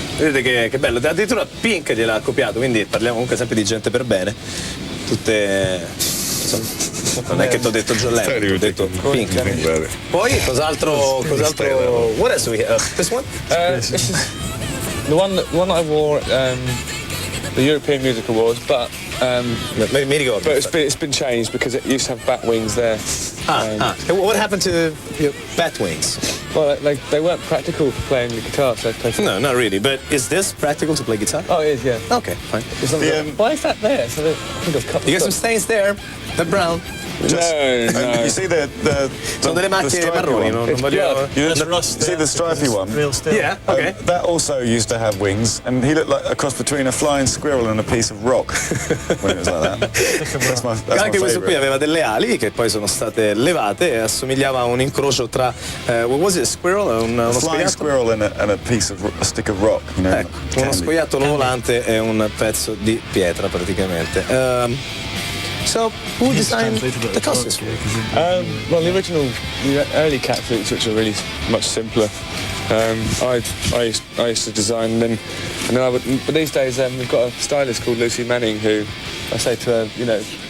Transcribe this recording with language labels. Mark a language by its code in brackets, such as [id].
[it] Vedete che bello, addirittura Pink gliel'ha copiato, quindi parliamo comunque sempre di gente per bene. Tutte. Non è che ti ho detto Giolletto, ti ho detto Pink. Poi cos'altro? [en] What else do we have? This one? This is the one that I wore at the European Music Awards, but [it] mi ricordo. [en] But it's been changed because it used to have bat wings there. What happened to your bat wings? Well, they weren't practical for playing the guitar, so I played. No, not really. But is this practical to play guitar? Oh, it is, yeah. Okay, fine. Why is that there? So I think I've cut. You got some stains there. They're brown. No. You see the [it] Sono delle macchie marroni, non voglio. [en] You see the stripy one? Real still. Yeah, okay. That also used to have wings, and he looked like a cross between a flying squirrel and a piece of rock when it was like that. That's my [it] Anche questo qui [en] favourite. [it] aveva delle ali che poi sono state levate e assomigliava a un incrocio tra [en] what was it, a squirrel [it] e uno [en] Flying [it] scoiattolo? [en] squirrel and a stick of rock, you know. [it] Ecco, uno scoiattolo volante e un pezzo di pietra praticamente. [en] So, who designed the costumes? Well, the early cat suits, which are really much simpler. I used to design them, and then but these days we've got a stylist called Lucy Manning who I say to her, you know,